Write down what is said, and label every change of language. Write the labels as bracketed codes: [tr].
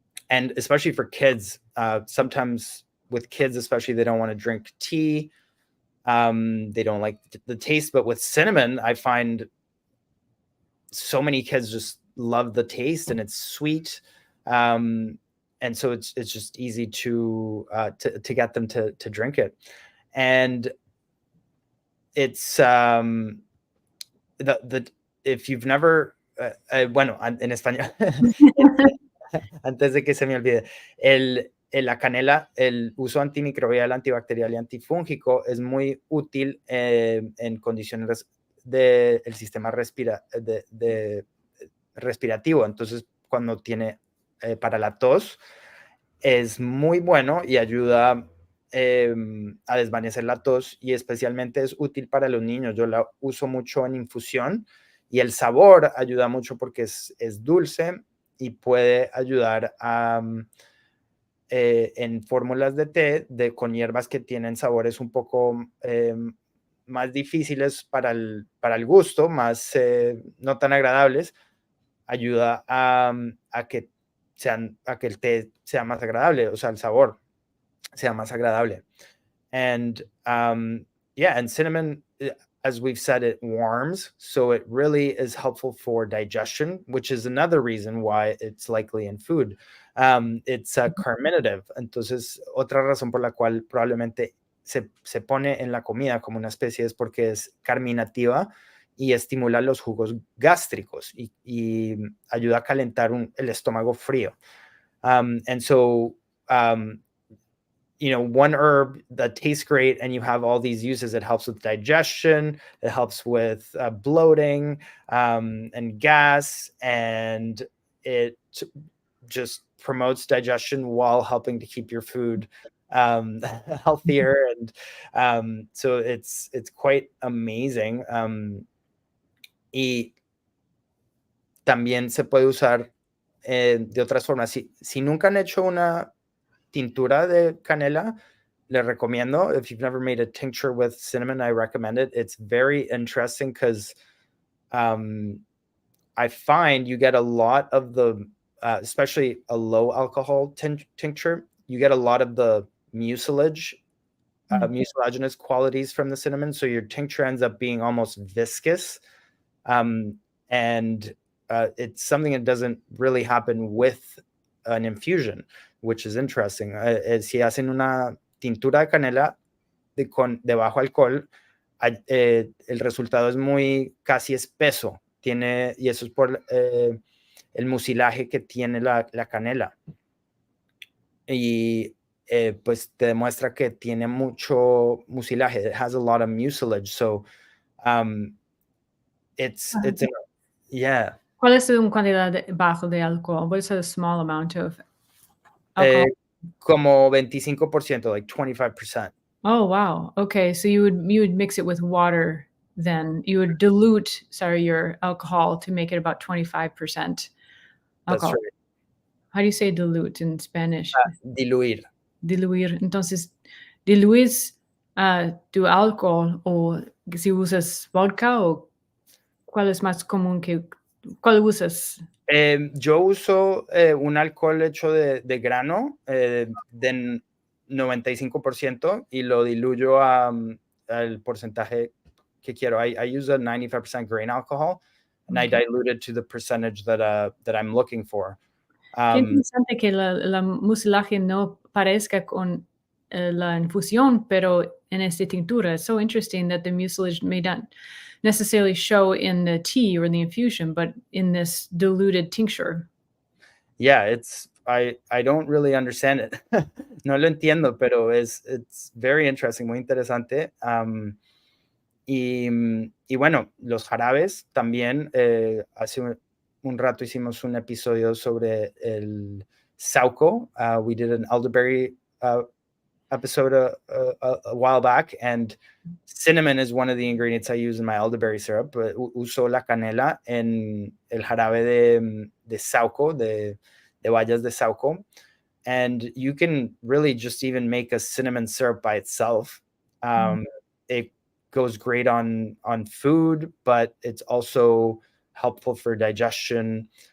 [en] And especially for kids, sometimes with kids, especially, they don't want to drink tea. They don't like the taste, but with cinnamon, I find so many kids just love the taste, and it's sweet. And so it's just easy to get them to drink it. And it's if you've never [es] bueno, en español, antes de que se me olvide, la canela, el uso antimicrobial, antibacterial y antifúngico es muy útil en condiciones del sistema respirativo. Entonces, cuando tiene para la tos, es muy bueno y ayuda a desvanecer la tos, y especialmente es útil para los niños. Yo la uso mucho en infusión, y el sabor ayuda mucho porque es dulce y puede ayudar a, en fórmulas de té con hierbas que tienen sabores un poco más difíciles para el gusto, más no tan agradables. Ayuda a que el té sea más agradable, o sea, el sabor sea más agradable. [en] And and cinnamon, as we've said, it warms, so it really is helpful for digestion, which is another reason why it's likely in food. It's a carminative, [es] entonces otra razón por la cual probablemente se pone en la comida como una especie es porque es carminativa y estimula los jugos gástricos y ayuda a calentar el estómago frío. [en] And so, one herb that tastes great and you have all these uses. It helps with digestion, it helps with bloating and gas, and it just promotes digestion while helping to keep your food healthier. And so it's quite amazing. [es] Y también se puede usar de otras formas. Si nunca han hecho una tintura de canela, le recomiendo. [en] If you've never made a tincture with cinnamon, I recommend it. It's very interesting because I find you get a lot of the, especially a low alcohol tincture, you get a lot of the mucilage, mucilaginous qualities from the cinnamon. So your tincture ends up being almost viscous. And it's something that doesn't really happen with an infusion, which is interesting. [es] Si hacen una tintura de canela de bajo alcohol, el resultado es muy casi espeso. Y eso es por el mucilaje que tiene la canela. Y pues te demuestra que tiene mucho mucilaje. [en] It has a lot of mucilage. So it's yeah. [es] ¿Cuál es una cantidad bajo de alcohol? [en] What is a small amount of alcohol? [es] Como 25%, [en] like 25%. Oh, wow. Okay, so you would mix it with water then. You would dilute, your alcohol to make it about 25% That's alcohol. right. How do you say dilute in Spanish? [es] Diluir. Diluir. Entonces, ¿diluís tu alcohol o si usas vodka o cuál es más común cuál usas? Yo uso un alcohol hecho de grano de 95% y lo diluyo al porcentaje que quiero. [en] I use a 95% grain alcohol, and I dilute it to the percentage that I'm looking for. [es] Qué interesante que la mucilaje no parezca con la infusión, pero en esta tintura. [en] It's so interesting that the mucilage may not necessarily show in the tea or the infusion, but in this diluted tincture. Yeah, I don't really understand it. [es] No lo entiendo, pero [en] it's very interesting, [es] muy interesante. Y bueno, los jarabes también. Hace un rato hicimos un episodio sobre el sauco. [en] We did an elderberry episode a while back, and cinnamon is one of the ingredients I use in my elderberry syrup. [es] Uso la canela en el jarabe de sauco, de bayas de sauco. [en] And you can really just even make a cinnamon syrup by itself. It goes great on food, but it's also helpful for digestion.